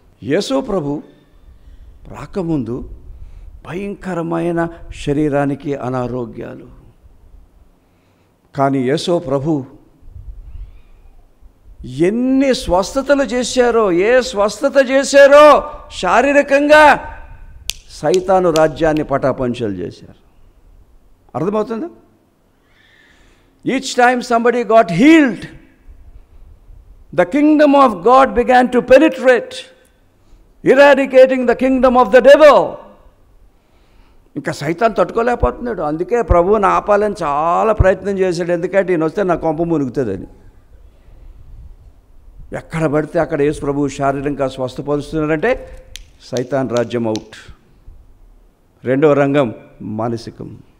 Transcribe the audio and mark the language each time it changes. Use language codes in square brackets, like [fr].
[te] యేసు ప్రభు రాకముందు భయంకరమైన శరీరానికి అనారోగ్యాలు. కానీ యేసు ప్రభు ఎన్ని స్వస్థతలు చేశారో, ఏ స్వస్థత చేశారో శారీరకంగా సైతాను రాజ్యాన్ని పటాపంచలు చేశారు. అర్థమవుతుందా? [en] Each time somebody got healed, the kingdom of God began to penetrate, eradicating the kingdom of the devil. [te] ఇంకా సైతాన్ తట్టుకోలేకపోతున్నాడు. అందుకే ప్రభువుని ఆపాలని చాలా ప్రయత్నం చేశాడు. ఎందుకంటే ఈయన వస్తే నా కొంప మునుగుతుందని. ఎక్కడ పడితే అక్కడ యేసు ప్రభువు శారీరంగా స్వస్థపరుస్తున్నారంటే సైతాన్ రాజ్యం అవుట్. రెండవ రంగం మానసికం.